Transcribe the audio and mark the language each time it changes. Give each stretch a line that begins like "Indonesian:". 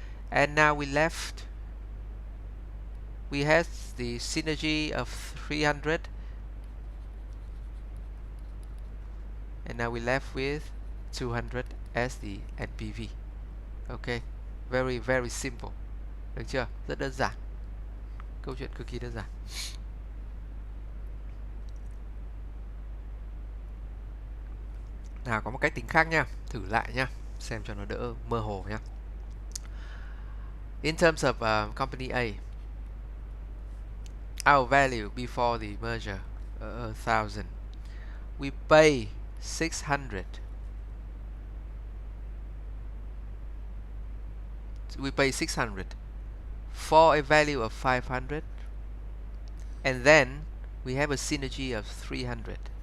English: And now we have the synergy of 300 and now we left with 200 as the NPV. Okay, very simple.
Vietnamese: Được chưa? Rất đơn giản. Câu chuyện cực kỳ đơn giản. Nào có một cách tính khác nha, thử lại nha, xem cho nó đỡ mơ hồ nha.
English: In terms of company A, our value before the merger 1,000, we pay 600. We pay 600 for a value of 500, and then we have a synergy of 300.